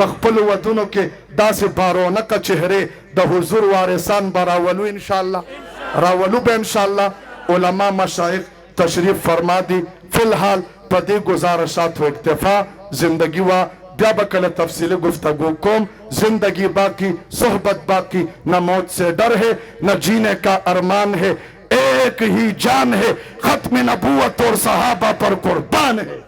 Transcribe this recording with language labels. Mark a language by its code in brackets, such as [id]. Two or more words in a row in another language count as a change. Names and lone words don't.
[ps] خپلو ودونو کې داسې بارونقه چهرې د حضور وارثان به راولو انشاءالله راولو به انشاءالله علما مشایخ تشریف فرما دي فی الحال په دې گزارشاتو اکتفا زندگی وا بیا به کله تفصیلی گفتگو کوم زندگی باقی صحبت باقی [ur] نہ موت سے ڈر ہے نہ جینے کا ارمان ہے ایک ہی جان ہے ختم نبوت اور صحابہ پر قربان ہے